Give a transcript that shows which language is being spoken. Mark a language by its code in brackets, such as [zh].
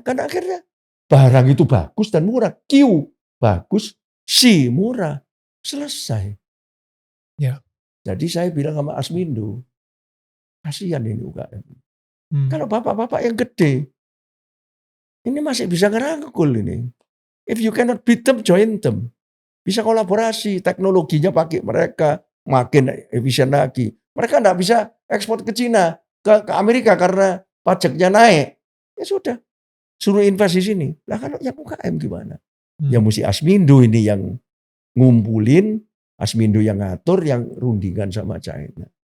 [id] Karena akhirnya barang itu bagus dan murah. Q bagus, C murah. Selesai. Ya. Jadi saya bilang sama Asmindo, kasihan ini UKM. Kalau bapak-bapak yang gede, ini masih bisa ngerangkul ini. [en] If you cannot beat them, join them. [id] Bisa kolaborasi, teknologinya pakai mereka, makin efisien lagi. Mereka enggak bisa ekspor ke Cina, ke Amerika karena pajaknya naik. Ya sudah, suruh invest di sini. Lah kalau yang UKM gimana? Ya mesti Asmindo ini yang ngumpulin, Asmindo yang ngatur, yang rundingan sama China.